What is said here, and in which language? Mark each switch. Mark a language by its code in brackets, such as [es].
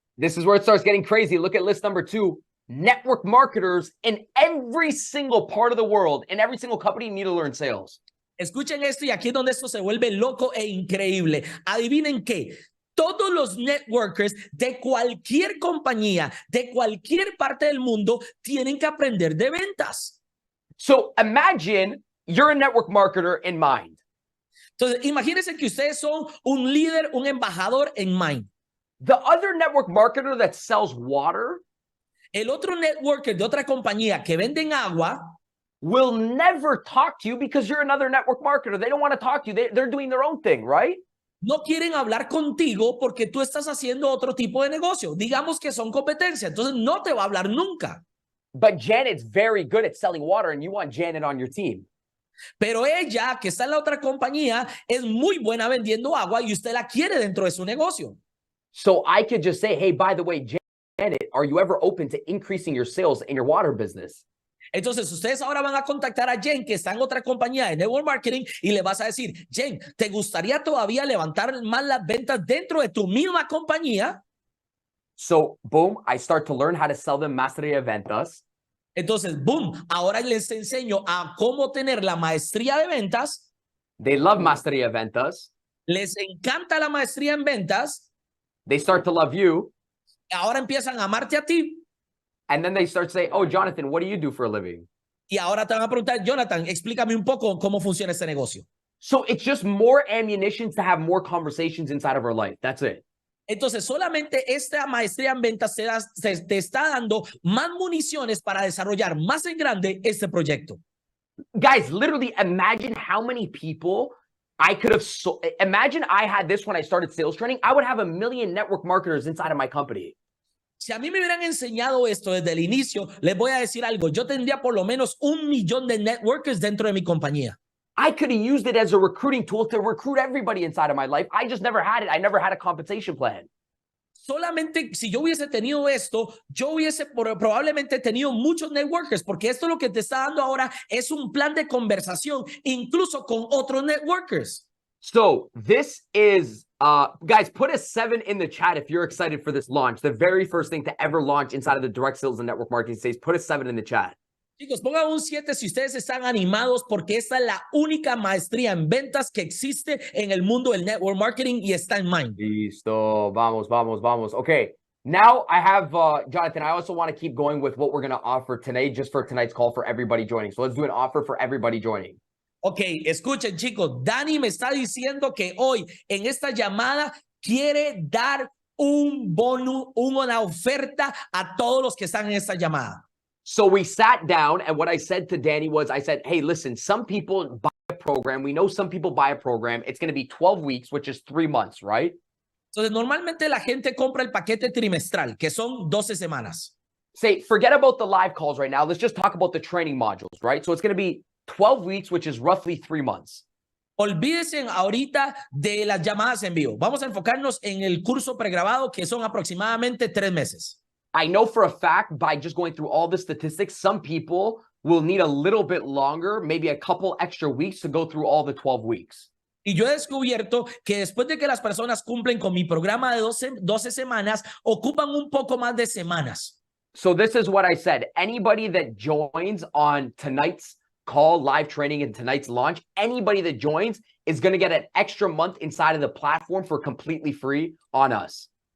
[en] This is where it starts getting crazy. Look at list number 2. Network marketers in every single part of the world, in every single company need to learn sales. [es] Escuchen esto y aquí es donde esto se vuelve loco e increíble. Adivinen qué. Todos los networkers de cualquier compañía, de cualquier parte del mundo, tienen que aprender de ventas. [en] So imagine you're a network marketer in Mind. [es] Entonces, imagínense que ustedes son un líder, un embajador en Mind. [en] The other network marketer that sells water, [es] el otro networker de otra compañía que venden agua, [en] will never talk to you because you're another network marketer. They don't want to talk to you. They're doing their own thing, right? [es] No quieren hablar contigo porque tú estás haciendo otro tipo de negocio. Digamos que son competencia, entonces no te va a hablar nunca. [en] But Janet's very good at selling water and you want Janet on your team. [es] Pero ella, que está en la otra compañía, es muy buena vendiendo agua y usted la quiere dentro de su negocio. [en] So I could just say, hey, by the way, Janet, are you ever open to increasing your sales in your water business? [es] Entonces, ustedes ahora van a contactar a Jen, que está en otra compañía de network marketing, y le vas a decir, Jen, ¿te gustaría todavía levantar más las ventas dentro de tu misma compañía? [en] So, boom, I start to learn how to sell them Maestría Ventas. [es] Entonces, boom, ahora les enseño a cómo tener la maestría de ventas. [en] They love Maestría Ventas. [es] Les encanta la maestría en ventas. [en] They start to love you. [es] Ahora empiezan a amarte a ti. [en] And then they start saying, oh, Jonathan, what do you do for a living? [es] Y ahora te van a preguntar, Jonathan, explícame un poco cómo funciona este negocio. [en] So it's just more ammunition to have more conversations inside of our life. That's it. [es] Entonces, solamente esta maestría en ventas te está dando más municiones para desarrollar más en grande este proyecto. [en] Guys, literally imagine how many people I could have imagine I had this when I started sales training. I would have 1 million network marketers inside of my company. [es] Si a mí me hubieran enseñado esto desde el inicio, les voy a decir algo. Yo tendría por lo menos 1 millón de networkers dentro de mi compañía. [en] I could have used it as a recruiting tool to recruit everybody inside of my life. I just never had it. I never had a compensation plan. [es] Solamente si yo hubiese tenido esto, yo hubiese probablemente tenido muchos networkers, porque esto lo que te está dando ahora es un plan de conversación, incluso con otros networkers. [en] So this is, guys, put a 7 in the chat if you're excited for this launch. The very first thing to ever launch inside of the direct sales and network marketing space. Put a 7 in the chat. [es] Chicos, pongan un 7 si ustedes están animados porque esta es la única maestría en ventas que existe en el mundo del network marketing y está en Mind. Listo. Vamos, vamos, vamos. Okay. [en] Now I have, Jonathan, I also want to keep going with what we're going to offer today just for tonight's call for everybody joining. So let's do an offer for everybody joining. [es] Ok, escuchen chicos, Dani me está diciendo que hoy en esta llamada quiere dar un bono, una oferta a todos los que están en esta llamada. [en] So we sat down and what I said to Danny was, I said, hey, listen, some people buy a program. We know some people buy a program. It's going to be 12 weeks, which is 3 months, right? [es] Entonces, normalmente la gente compra el paquete trimestral, que son 12 semanas. [en] Say, forget about the live calls right now. Let's just talk about the training modules, right? So it's going to be 12 weeks, which is roughly 3 months. [es] Olvídense ahorita de las llamadas en vivo. Vamos a enfocarnos en el curso pregrabado, que son aproximadamente 3 meses. [en] I know for a fact, by just going through all the statistics, some people will need a little bit longer, maybe a couple extra weeks to go through all the 12 weeks. [es] Y yo he descubierto que después de que las personas cumplen con mi programa de 12 semanas, ocupan un poco más de semanas. [en] So this is what I said. Anybody that joins on tonight's call, live training, and tonight's launch, anybody that joins is going to get an extra month inside of the platform for completely free on us.